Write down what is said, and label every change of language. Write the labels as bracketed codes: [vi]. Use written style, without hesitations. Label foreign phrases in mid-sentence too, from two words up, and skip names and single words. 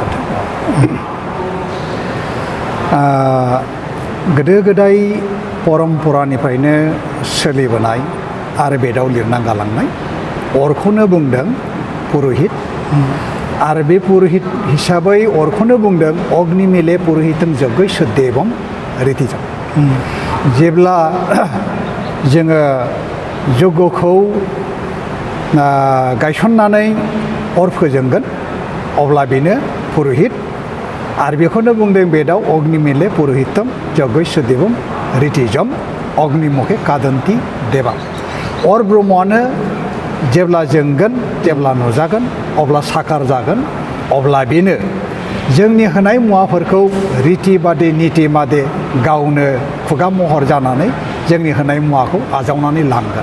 [brx] गोदो गोदाय परम्परानिफ्रायनो सोलिबोनाय आरो बेदाव लिरना गालांनाय अरखौनो बुंदों पुरहित आरो बे पुरहित हिसाबै अरखौनो बुंदों [sa] अग्नि मिले पुरहितम यज्ञस्य देवम रीतिजम। [brx] जेब्ला जोङो यज्ञखौ गायसननानै अर फोजोंगोन अब्ला बेनो पुरहित आरो बेखौनो बुंदों बेदाव [sa] अग्नि मिले पुरहितम यज्ञस्य देवम रीतिजम अग्निमुखे कादन्ति देवा। [brx] अर ब्रह्मआनो जेब्ला जोंगोन जेब्ला नुजागोन अब्ला साकार जागोन अब्ला बेनो जोंनि होनाय मुवाफोरखौ रीति बादि नीति बादि गावनो खुगा महर जानानै जोंनि होनाय मुवाखौ आजावनानै लांगोन।